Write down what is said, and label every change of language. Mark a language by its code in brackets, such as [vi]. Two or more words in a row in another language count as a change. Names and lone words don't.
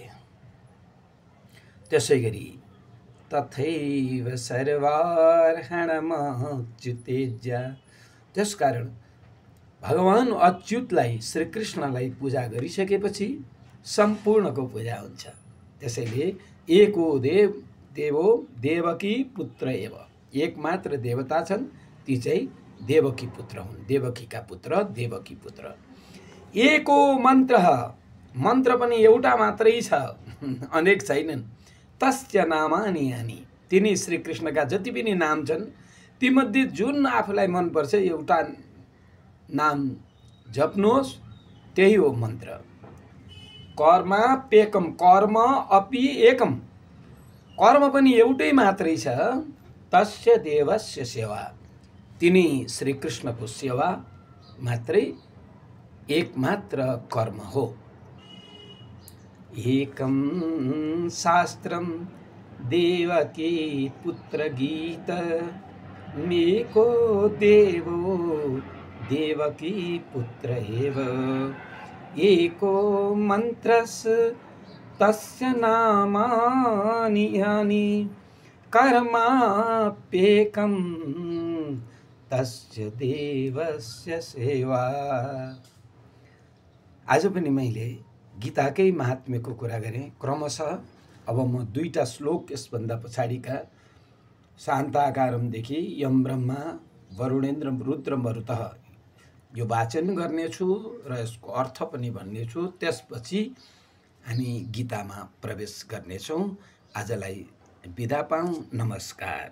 [ne] त्यसै गरी [sa] तथैव सर्वार्हणमच्युतेज्य, [ne] त्यसकारण भगवान अच्युतलाई श्रीकृष्णलाई पूजा गरिसकेपछि सम्पूर्णको पूजा हुन्छ। [sa] त्यसैले एको देवो देवकी पुत्र एव, [ne] एक मात्र देवता छन्, ती चाहिँ देवकी पुत्र हुन्, देवकीका पुत्र देवकी पुत्र। एको मन्त्र पनि एउटा मात्रै छ, अनेक छैनन्। [sa] तस्य नामानि यानि, [ne] तिनी श्रीकृष्णका जति पनि नाम छन् तीमध्ये जुन आफूलाई मनपर्छ एउटा नाम जप्नुहोस्, त्यही हो मन्त्र। [sa] कर्माप्येकम, कर्म अपि एकम, [ne] कर्म पनि एउटै मात्रै छ। [sa] तस्य देवस्य सेवा, [ne] तिनी श्रीकृष्णको सेवा मात्रै एकमात्र कर्म हो। [sa] एकम शास्त्रम देवकी पुत्र गीत, एको देवो देवकी पुत्र एव, एको मन्त्रस् तस्य नामानि यानि, कर्माप्येकम तस्य देवस्य सेवा। [ne] आज पनि मैले गीताकै महात्म्यको कुरा गरेँ। क्रमशः अब म दुईटा श्लोक यसभन्दा पछाडिका शान्ताकारमदेखि [sa] यम ब्रह्मा वरुणेन्द्र रुद्र मरुतः [ne] यो वाचन गर्नेछु र यसको अर्थ पनि भन्नेछु। त्यसपछि हामी गीतामा प्रवेश गर्नेछौँ। आजलाई बिदा पाऊँ। नमस्कार।